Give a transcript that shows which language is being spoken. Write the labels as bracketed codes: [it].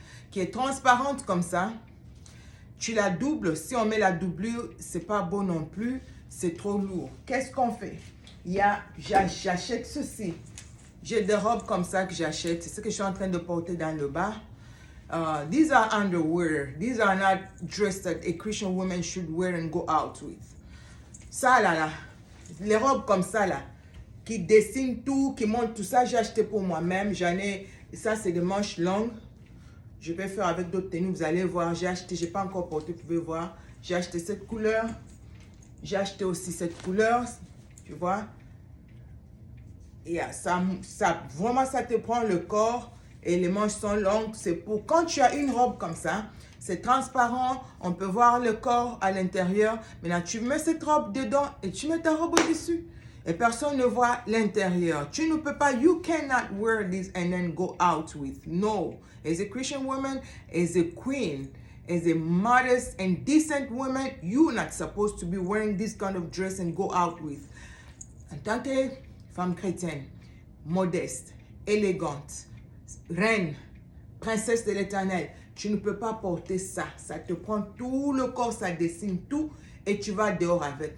[fr] qui est transparente comme ça. Tu la doubles. Si on met la doublure, c'est pas beau non plus. C'est trop lourd. Qu'est-ce qu'on fait? J'achète ceci. J'ai des robes comme ça que j'achète. C'est ce que je suis en train de porter dans le bas. [en] These are underwear. These are not dress that a Christian woman should wear and go out with. [fr] Ça là, les robes comme ça là, qui dessinent tout, qui montrent tout ça, j'ai acheté pour moi-même. Ça c'est des manches longues. Je vais faire avec d'autres tenues, vous allez voir. J'ai acheté, j'ai pas encore porté, vous pouvez voir. J'ai acheté cette couleur. J'ai acheté aussi cette couleur, tu vois. Et vraiment, ça te prend le corps et les manches sont longues. C'est pour quand tu as une robe comme ça, c'est transparent, on peut voir le corps à l'intérieur. Maintenant, tu mets cette robe dedans et tu mets ta robe au-dessus. Et personne ne voit l'intérieur. Tu ne peux pas, [en] you cannot wear this and then go out with. No. As a Christian woman, as a queen, as a modest and decent woman, you're not supposed to be wearing this kind of dress and go out with. [fr] En tant que femme chrétienne, modeste, élégante, reine, princesse de l'Éternel, tu ne peux pas porter ça. Ça te prend tout le corps, ça dessine tout et tu vas dehors avec.